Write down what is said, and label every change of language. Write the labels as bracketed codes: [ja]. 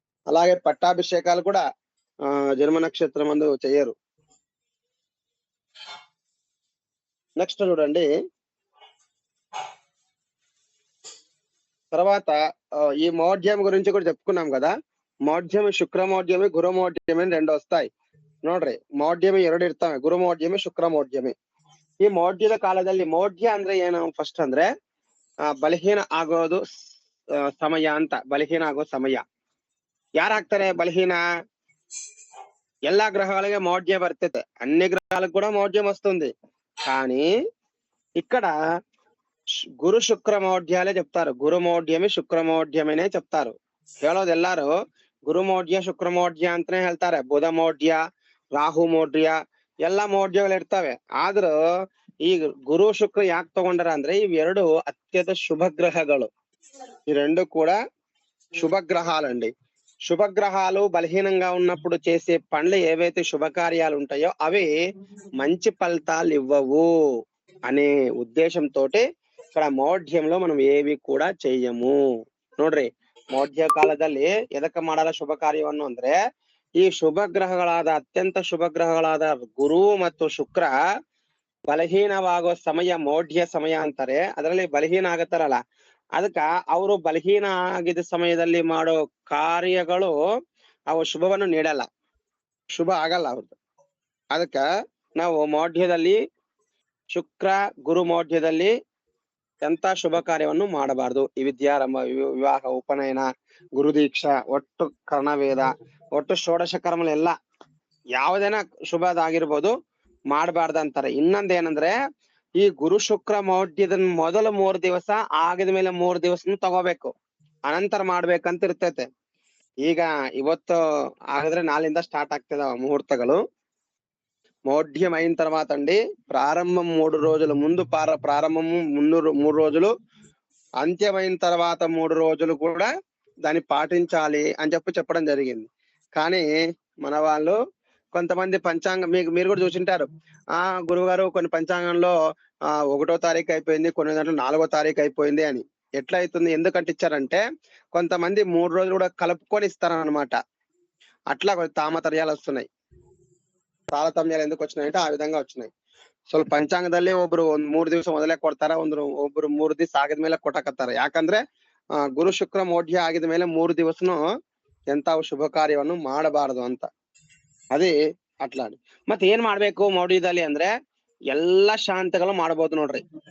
[te] అలాగే పట్టాభిషేకాలు కూడా జన్మ నక్షత్రం అందు చెయ్యరు. నెక్స్ట్ చూడండి, తర్వాత ఈ మౌఢ్యం గురించి కూడా చెప్పుకున్నాం కదా. మౌఢ్యం, ಶುಕ್ರಮೌಢ್ಯಮಿ, ಗುರುಮೌಢ್ಯಮಿ అని 2 వస్తాయి ನೋಡ್ರಿ. [kn] ಮೌಢ್ಯಮಿ 2 ಇರ್ತಾವೆ, ಗುರುಮೌಢ್ಯಮಿ, ಶುಕ್ರಮೌಢ್ಯಮಿ. ಈ ಮೌಢ್ಯದ ಕಾಲದಲ್ಲಿ ಮೌಢ್ಯ ಅಂದ್ರೆ ಏನು? ಫಸ್ಟ್ ಅಂದ್ರೆ ಬಲಹೀನ ಆಗೋದು ಸಮಯ ಅಂತ. ಬಲಹೀನ ಆಗೋ ಸಮಯ ಯಾರಾಗ್ತಾರೆ బలహీన? [te] ಎಲ್ಲಾ గ్రహాలకే మౌఢ్యం బರ್ತైతే, అన్ని గ్రహాలకు కూడా మౌఢ్యం వస్తుంది. కానీ ఇక్కడ ಗುರು ಶುಕ್ರ ಮೌಢ್ಯಾలే చెప్తారు. ಗುರುಮೌಢ್ಯಮಿ, ಶುಕ್ರಮೌಢ್ಯಮಿನೇ చెప్తారు. [kn] ಹೇಳೋದು ಎಲ್ಲಾರು ಗುರುಮೌಢ್ಯ, ಶುಕ್ರಮೌಢ್ಯ ಅಂತಾನೆ ಹೇಳ್ತಾರೆ. ಬುಧ ಮೌಢ್ಯ, ರಾಹು ಮೌಢ್ಯ ಎಲ್ಲಾ ಮೌಢ್ಯಗಳು ಇರ್ತವೆ. ಆದ್ರೂ ಈ ಗುರು ಶುಕ್ರ ಯಾಕೆ ತಗೊಂಡಾರ ಅಂದ್ರೆ [te] ఇవి 2 అత్యంత శుభ గ్రహాలు. ఈ 2 కూడా శుభగ్రహాలండి. శుభగ్రహాలు బలహీనంగా ఉన్నప్పుడు చేసే పనులు ఏవైతే శుభకార్యాలు ఉంటాయో అవి మంచి ఫలితాలు ఇవ్వవు అనే ఉద్దేశంతో ఇక్కడ మౌఢ్యంలో మనం ఏవి ಕೂಡ చెయ్యము ನೋಡ್ರಿ. [kn] ಮೌಢ್ಯ ಕಾಲದಲ್ಲಿ ಎದಕ್ಕೆ ಮಾಡಲ್ಲ ಶುಭ ಕಾರ್ಯವನ್ನು ಅಂದ್ರೆ, ಈ ಶುಭ ಗ್ರಹಗಳಾದ ಅತ್ಯಂತ ಶುಭ ಗ್ರಹಗಳಾದ ಗುರು ಮತ್ತು ಶುಕ್ರ ಬಲಹೀನವಾಗೋ ಸಮಯ ಮೌಢ್ಯ ಸಮಯ ಅಂತಾರೆ. ಅದರಲ್ಲಿ ಬಲಹೀನ ಆಗತ್ತಾರಲ್ಲ, ಅದಕ್ಕ ಅವರು ಬಲಹೀನ ಆಗಿದ ಸಮಯದಲ್ಲಿ ಮಾಡೋ ಕಾರ್ಯಗಳು ಅವು ಶುಭವನ್ನು ನೀಡಲ್ಲ, ಶುಭ ಆಗಲ್ಲ ಅವ್ರದ್ದು. ಅದಕ್ಕ ನಾವು ಮೌಢ್ಯದಲ್ಲಿ, ಶುಕ್ರ ಗುರು ಮೌಢ್ಯದಲ್ಲಿ ಎಂತ ಶುಭ ಕಾರ್ಯವನ್ನು ಮಾಡಬಾರದು. ಈ ವಿದ್ಯಾರಂಭ, ವಿವಾಹ, ಉಪನಯನ, ಗುರುದೀಕ್ಷಾ, ಒಟ್ಟು ಕರ್ಣವೇದ, ಒಟ್ಟು ಷೋಡಶ ಕರ್ಮಲೆಲ್ಲ ಯಾವುದೇನ ಶುಭದಾಗಿರ್ಬೋದು ಮಾಡಬಾರ್ದು ಅಂತಾರೆ. ಇನ್ನೊಂದೇನಂದ್ರೆ, ಈ ಗುರು ಶುಕ್ರ ಮೌಢ್ಯದ ಮೊದಲ 3 ದಿವಸ ಆಗಿದ ಮೇಲೆ 3 ದಿವಸ ತಗೋಬೇಕು, ಅನಂತರ ಮಾಡ್ಬೇಕಂತ ಇರ್ತೈತೆ. ಈಗ ಇವತ್ತು ಆಗಿದ್ರೆ ನಾಳಿಂದ స్టార్ట్ ಆಗ್ತದ ముహూర్తಗಳು. [te] మౌఢ్యం అయిన తర్వాత అండి, ప్రారంభం 3 రోజుల ముందు ప్రారంభము 3 రోజులు, అంత్యమైన తర్వాత 3 రోజులు కూడా దాన్ని పాటించాలి అని చెప్పడం జరిగింది. కానీ మన వాళ్ళు కొంతమంది పంచాంగం, మీరు కూడా చూసింటారు, గురువు గారు కొన్ని పంచాంగంలో 1వ తారీఖు అయిపోయింది, కొన్ని దాంట్లో 4వ తారీఖు అయిపోయింది అని. ఎట్లా అవుతుంది? ఎందుకంటే ఇచ్చారంటే కొంతమంది 3 రోజులు కూడా కలుపుకొని ఇస్తారనమాట. అట్లా తామతర్యాలు వస్తున్నాయి. తారతమ్యాలు ఎందుకు వచ్చినాయంటే ಆ ವಿಧಂగా వచ్చినాయి. [kn] ಸ್ವಲ್ಪ ಪಂಚಾಂಗದಲ್ಲಿ ಒಬ್ರು 3 ದಿವಸ ಮೊದಲೇ ಕೊಡ್ತಾರ, ಒಬ್ರು 3 ದಿವಸ ಆಗಿದ ಮೇಲೆ ಕೊಟ್ಟಕತ್ತಾರ. ಯಾಕಂದ್ರೆ ಗುರು ಶುಕ್ರ ಮೌಢ್ಯ ಆಗಿದ ಮೇಲೆ 3 ದಿವಸನು ಎಂತ ಶುಭ ಕಾರ್ಯವನ್ನು ಮಾಡಬಾರದು ಅಂತ. ಅದೇ ಅಟ್లా. ಮತ್ತೆ ಏನ್ ಮಾಡ್ಬೇಕು ಮೌಢ್ಯದಲ್ಲಿ ಅಂದ್ರೆ, ಎಲ್ಲಾ ಶಾಂತಿಗಳು ಮಾಡ್ಬೋದು ನೋಡ್ರಿ.